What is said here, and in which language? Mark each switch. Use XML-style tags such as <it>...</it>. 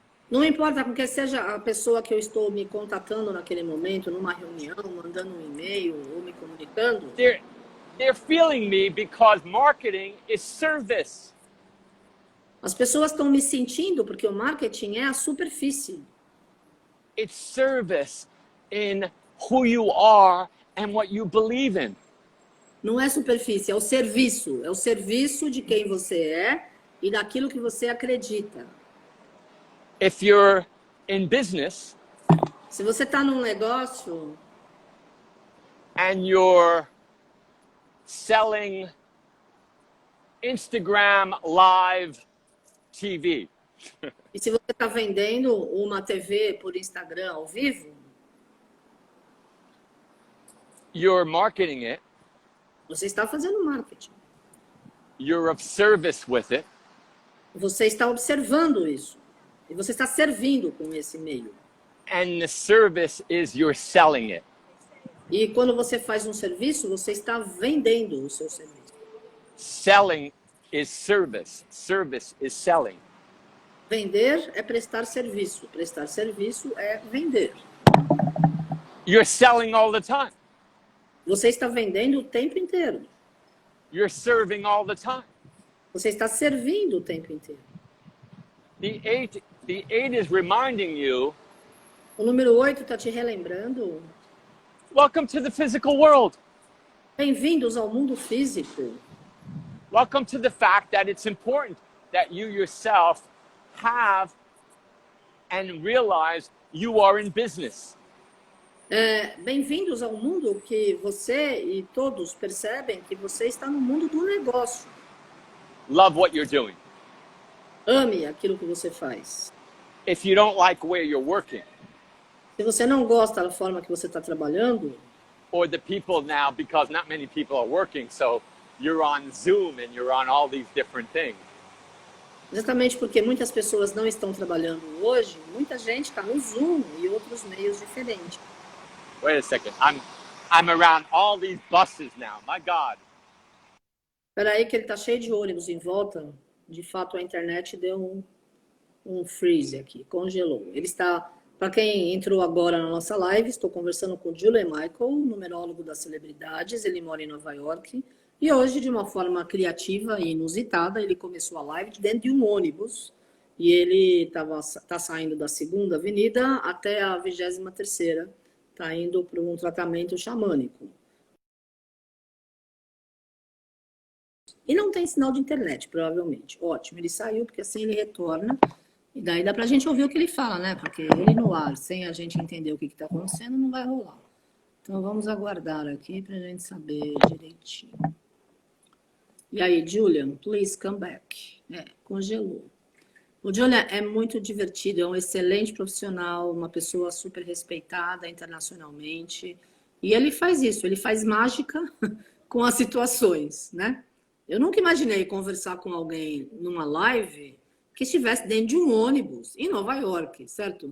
<pt>não importa com que seja a pessoa que eu estou me contatando naquele momento, numa reunião, mandando um e-mail ou me comunicando,</pt> <en>they're feeling me because marketing is service.</en> <pt>as pessoas estão me sentindo porque o marketing é a superfície.</pt> <en>It's service in who you are and what you believe in.</en> <pt>Não é superfície, é o serviço. É o serviço de quem você é e daquilo que você acredita.</pt> <en>If you're in business</en> <pt>Se você está num negócio</pt> <en>and you're selling Instagram live TV,</en> <pt>e se você está vendendo uma TV por Instagram ao vivo,</pt> <en>you're marketing it,</en> <pt>você está fazendo marketing.</pt> <en>you're of service with it,</en> <pt>Você está observando isso. E você está servindo com esse meio.</pt> <en>and the service is you're selling it.</en> <pt>E quando você faz um serviço, você está vendendo o seu serviço.</pt> <en>Selling is service. Service is selling.</en> <pt>Vender é prestar serviço. Prestar serviço é vender.</pt> <en>You're selling all the time.</en> <pt>Você está vendendo o tempo inteiro.</pt> <en>You're serving all the time.</en> <pt>Você está servindo o tempo inteiro.</pt> <en>The eight is reminding you,</en> <pt>O número 8 está te relembrando.</pt> <en>welcome to the physical world.</en> <pt>Bem-vindos ao mundo físico.</pt> <en>Welcome to the fact that it's important that you yourself have and realize you are in business.</en> <pt>Bem-vindos ao mundo que você e todos percebem que você está no mundo do negócio.</pt> <en>Love what you're doing.</en> <pt>Ame aquilo que você faz.</pt> <en>If you don't like where you're working,</en> <pt>Se você não gosta da forma que você está trabalhando,</pt> <en>or the people now, because not many people are working, so you're on Zoom and you're on all these different things.</en> <pt>exatamente porque muitas pessoas não estão trabalhando hoje, muita gente está no Zoom e outros meios diferentes.</pt> <en>Wait a second. I'm around all these buses now. My God.</en> <pt>Espera aí que ele está cheio de ônibus em volta. De fato, a internet deu um freeze aqui, congelou. Ele está, para quem entrou agora na nossa live, estou conversando com o Julian Michael, numerólogo das celebridades. Ele mora em Nova York. E hoje, de uma forma criativa e inusitada, ele começou a live dentro de um ônibus. E ele tá saindo da 2ª Avenida até a 23ª. Está indo para um tratamento xamânico. E não tem sinal de internet, provavelmente. Ótimo, ele saiu, porque assim ele retorna. E daí dá pra gente ouvir o que ele fala, né? Porque ele no ar, sem a gente entender o que está acontecendo, não vai rolar. Então vamos aguardar aqui pra gente saber direitinho. E aí, Julian,</pt> <en>please come back.</en> <pt>Congelou. O Julian é muito divertido, é um excelente profissional, uma pessoa super respeitada internacionalmente. E ele faz isso, ele faz mágica com as situações, né? Eu nunca imaginei conversar com alguém numa live que estivesse dentro de um ônibus em Nova York, certo?</pt>